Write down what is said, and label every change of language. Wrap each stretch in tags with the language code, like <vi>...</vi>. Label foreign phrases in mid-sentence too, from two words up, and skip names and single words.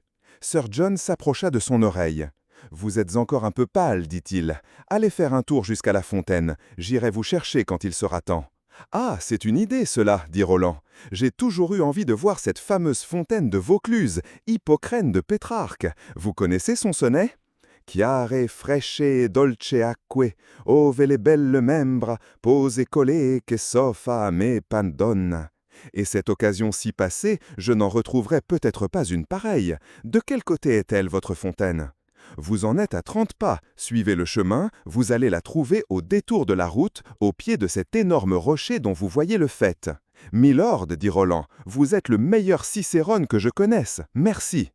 <fr>Sir John s'approcha de son oreille. « Vous êtes encore un peu pâle, dit-il. Allez faire un tour jusqu'à la fontaine. J'irai vous chercher quand il sera temps. » « Ah, c'est une idée, cela, dit Roland. J'ai toujours eu envie de voir cette fameuse fontaine de Vaucluse, Hippocrène de Pétrarque. Vous connaissez son sonnet?</fr> <it>Chiare, fresche e dolce acque, ove le belle membra, pose colle che soffa a me pandonna.</it> <fr>Et cette occasion si passée, je n'en retrouverai peut-être pas une pareille. De quel côté est-elle, votre fontaine? Vous en êtes à 30 pas, suivez le chemin, vous allez la trouver au détour de la route, au pied de cet énorme rocher dont vous voyez le faîte. Milord, dit Roland, vous êtes le meilleur Cicérone que je connaisse, merci.</fr>